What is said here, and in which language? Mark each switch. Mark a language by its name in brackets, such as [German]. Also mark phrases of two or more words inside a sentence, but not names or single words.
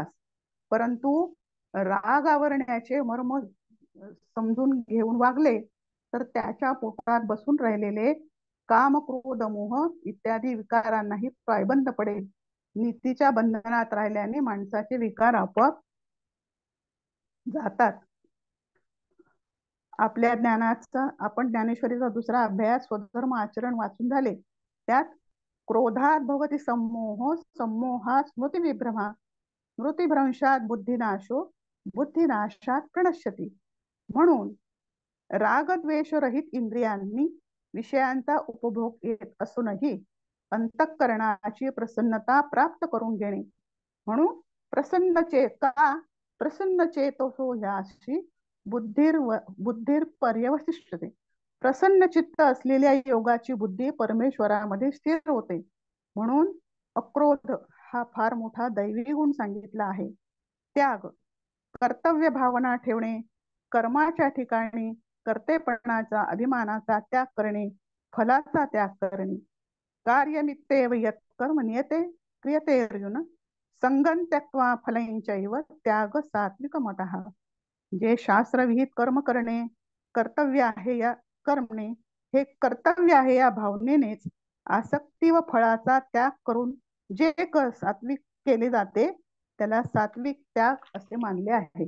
[Marathi] परंतु राग आवरण्याचे मर्म समजून घेऊन वागले तर त्याच्या पोटात बसून राहिलेले काम क्रोध मोह इत्यादी विकारांनाही पायबंद पडेल. नीतीच्या बंधनात राहिल्याने माणसाचे विकार आपोआप जातात. आपल्या ज्ञानाचा आपण ज्ञानेश्वरीचा दुसरा अभ्यास स्वधर्म आचरण वाचून झाले. [Sanskrit] त्यात क्रोधात भवती सम्मोह, सम्मोहात स्मृतिविभ्रमा, स्मृतिभ्रंशात बुद्धिनाशो, बुद्धिनाशात प्रणश्यती. [Marathi] म्हणून रागद्वेषरहित इंद्रियांनी विषयांचा उपभोग येत असूनही अंतःकरणाची प्रसन्नता प्राप्त करून घेणे. [Sanskrit] म्हणून प्रसन्न चेतसो ह्याशी बुद्धीर पर्यवसिष्ठते. [Marathi] प्रसन्न चित्त असलेल्या योगाची बुद्धी परमेश्वरामध्ये स्थिर होते. म्हणून अक्रोध हा फार मोठा दैवी गुण सांगितला आहे. त्याग, कर्तव्य भावना ठेवणे, कर्माच्या ठिकाणी कर्तेपणाचा अभिमानाचा त्याग करणे, फलाचा त्याग करणे. [Sanskrit] कार्यनित्येव यत् कर्म नियते क्रियते अर्जुन, संगं त्यक्त्वा फलञ्चैव त्याग सात्विकमतः. [Marathi] जे शास्त्रविहित कर्म करणे कर्तव्य आहे या कर्मने, हे कर्तव्य आहे या भावनेनेच आसक्ती व फळाचा त्याग करून जे सात्विक केले जाते त्याला सात्विक त्याग असे मानले आहे.